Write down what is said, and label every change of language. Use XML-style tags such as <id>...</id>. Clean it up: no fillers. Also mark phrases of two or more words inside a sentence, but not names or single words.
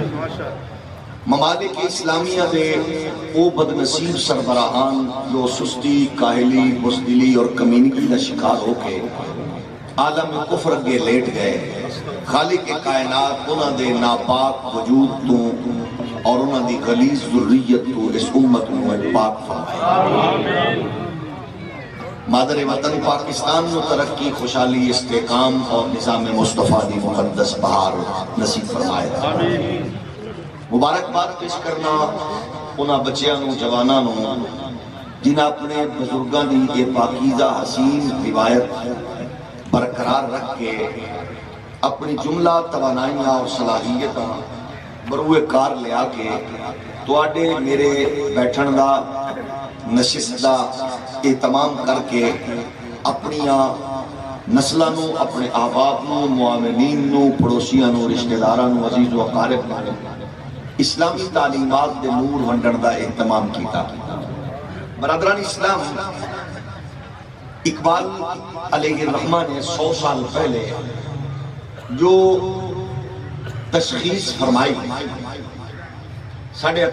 <pa>ممالک اسلامیہ دے او بد نصیب سربراہان جو سستی، کاہلی، بزدلی اور کمینگی دا شکار ہو کے عالم کفر اگے لیٹ گئے، خالق کائنات انہاں دے ناپاک وجود تو اور انہاں دی غلیظ ذریت تو اس امت نو پاک فرمائے. مادر وطن پاکستان نو ترقی، خوشحالی، استحکام اور نظام مصطفیٰ دی مقدس بہار نصیب فرمائے. مبارکباد پیش کرنا انہاں بچیاں نو، جواناں نو جنہاں اپنے بزرگاں دی یہ پاکیزہ حسین روایت برقرار رکھ کے اپنی جملہ توانائیاں اور صلاحیتاں بروئے کار لیا کے تواڈے میرے بیٹھن دا نشست دا اہتمام کر کے اپنیاں نسلاں نو، اپنے احباب نو، معاونین نو، پڑوسیاں نو، رشتہ داراں نو، عزیز و اقارب نو اسلامی تعلیمات دے نور ونڈن دا اہتمام کیتا. برادران اسلام، اقبال</pa> <ar>علیہ الرحمہ</ar> <pa>نے 100 سال پہلے جو تشخیص فرمائی، ساڑھے</pa>